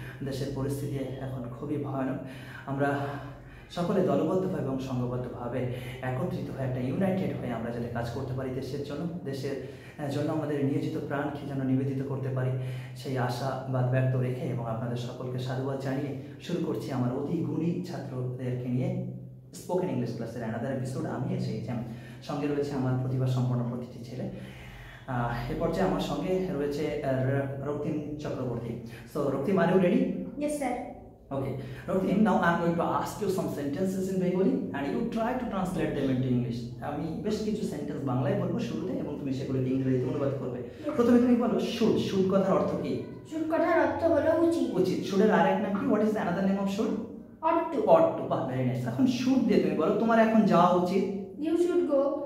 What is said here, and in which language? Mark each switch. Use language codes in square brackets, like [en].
[bn] দেশের পরিস্থিতি এখন খুবই ভয়ানক। আমরা সকলে দলবদ্ধভাবে এবং সংঘবদ্ধভাবে একত্রিত হয়ে একটা ইউনাইটেড হয়ে আমরা যাতে কাজ করতে পারি দেশের জন্য আমাদের নিয়োজিত প্রাণকে যেন নিবেদিত করতে পারি, সেই আশাবাদ ব্যক্ত রেখে এবং আপনাদের সকলকে সাধুবাদ জানিয়ে শুরু করছি আমার অতি গুণী ছাত্রদেরকে নিয়ে স্পোকেন ইংলিশ ক্লাসের অ্যানাদার এপিসোড। আমি এসেছি, সঙ্গে রয়েছে আমার প্রতিভা সম্পন্ন প্রতিটি ছেলে। এ পর্যায়ে আমার সঙ্গে রয়েছে রক্তিম Chakraborty. [en] So Roktim, are you ready? Yes, sir. Okay, Roktim, now I'm going to ask you some sentences in Bengali and you try to translate them into English. [bn] আমি বেশ কিছু সেন্টেন্স বাংলায় বলবো শুরুতে এবং তুমি সেগুলো ইংরেজিতে অনুবাদ করবে। প্রথমে তুমি বলো শুড। শুড কথার অর্থ কি? শুড কথার অর্থ হলো উচিত। উচিত। শুডের আরেক নাম কি? [en] What is the another name of should? Ought to. Ought to. বাহ, very nice. [bn] এখন শুড দিয়ে তুমি বলো তোমার এখন যাওয়া উচিত। [en] You should go.